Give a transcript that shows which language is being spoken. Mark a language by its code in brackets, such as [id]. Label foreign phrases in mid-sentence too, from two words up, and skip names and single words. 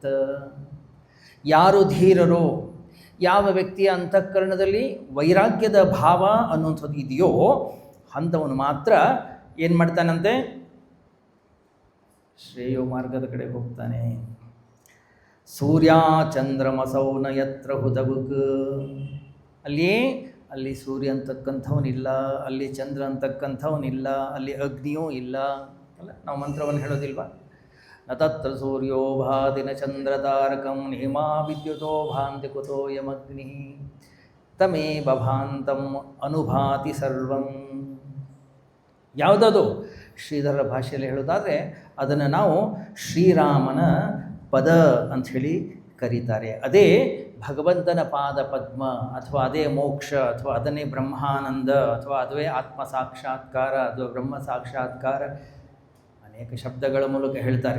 [kn] ಯಾರು ಧೀರರೋ, ಯಾವ ವ್ಯಕ್ತಿಯ ಅಂತಃಕರಣದಲ್ಲಿ ವೈರಾಗ್ಯದ ಭಾವ ಅನ್ನುವಂಥದ್ದು ಇದೆಯೋ ಅಂಥವನು ಮಾತ್ರ ಏನು ಮಾಡ್ತಾನಂತೆ? ಶ್ರೇಯೋ ಮಾರ್ಗದ ಕಡೆ ಹೋಗ್ತಾನೆ. [sa] ಸೂರ್ಯ ಚಂದ್ರಮಸೌ ನ ಯತ್ರ ಹುದಬುಕ್, [kn] ಅಲ್ಲಿ ಸೂರ್ಯ ಅಂತಕ್ಕಂಥವನಿಲ್ಲ, ಅಲ್ಲಿ ಚಂದ್ರ ಅಂತಕ್ಕಂಥವನಿಲ್ಲ, ಅಲ್ಲಿ ಅಗ್ನಿಯೂ ಇಲ್ಲ ಅಲ್ಲ. ನಾವು ಮಂತ್ರವನ್ನು ಹೇಳೋದಿಲ್ವಾ? [sa] ನ ತತ್ರ ಸೂರ್ಯೋ ಭಾತಿ ನ ಚಂದ್ರ ತಾರಕಂ ಹೇಮಾ ವಿದ್ಯುತೋ ಭಾಂತಿ ಕುತೋ ಯಮಗ್ನಿ ತಮೇವ ಭಾಂತಂ ಅನುಭಾತಿ ಸರ್ವಂ. [kn] ಯಾವುದದು? ಶ್ರೀಧರ ಭಾಷೆಯಲ್ಲಿ ಹೇಳೋದಾದರೆ ಅದನ್ನು ನಾವು ಶ್ರೀರಾಮನ ಪದ ಅಂಥೇಳಿ ಕರೀತಾರೆ. ಅದೇ ಭಗವಂತನ ಪಾದ ಪದ್ಮ, ಅಥವಾ ಅದೇ ಮೋಕ್ಷ, ಅಥವಾ ಅದನ್ನೇ ಬ್ರಹ್ಮಾನಂದ, ಅಥವಾ ಅದುವೇ ಆತ್ಮ ಸಾಕ್ಷಾತ್ಕಾರ, ಅಥವಾ ಬ್ರಹ್ಮ ಸಾಕ್ಷಾತ್ಕಾರ, ಅನೇಕ ಶಬ್ದಗಳ ಮೂಲಕ ಹೇಳ್ತಾರೆ.